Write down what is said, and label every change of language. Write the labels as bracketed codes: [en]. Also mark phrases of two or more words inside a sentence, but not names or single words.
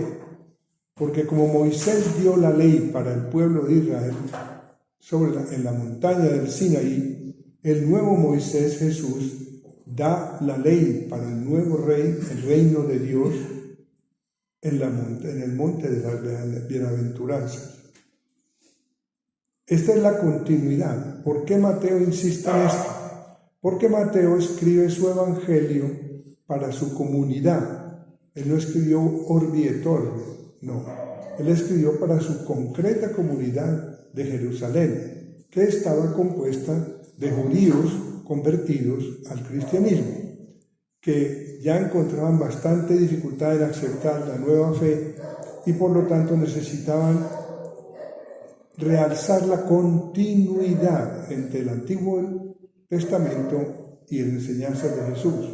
[es] Porque como Moisés dio la ley para el pueblo de Israel en la montaña del Sinaí, el nuevo Moisés, Jesús, da la ley para el nuevo rey, el reino de Dios, en el monte de las bienaventuranzas. Esta es la continuidad. ¿Por qué Mateo insiste en esto? Porque Mateo escribe su evangelio para su comunidad. Él no escribió [la] orbi et orbi, [es] no. Él escribió para su concreta comunidad de Jerusalén, que estaba compuesta de judíos convertidos al cristianismo, que ya encontraban bastante dificultad en aceptar la nueva fe y por lo tanto necesitaban realzar la continuidad entre el Antiguo Testamento y la enseñanza de Jesús.